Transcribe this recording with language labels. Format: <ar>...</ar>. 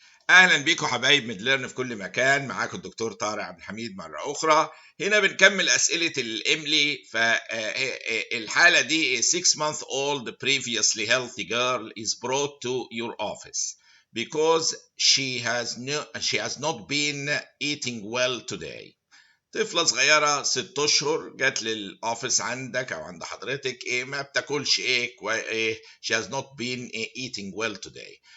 <ar>اهلا بيكم حبايب ميدليرن في كل مكان. معاكم الدكتور طارق عبد الحميد مره اخرى. هنا بنكمل اسئله الاملي. فالحاله دي</ar> <en>6 month old previously healthy girl is brought to your office because she has not been eating well today.</en> <ar>طفلة صغيرة 6 أشهر جت للأوفيس عندك أو عند حضرتك، ما بتاكلش</ar> <en>she has not been eating well today.</en>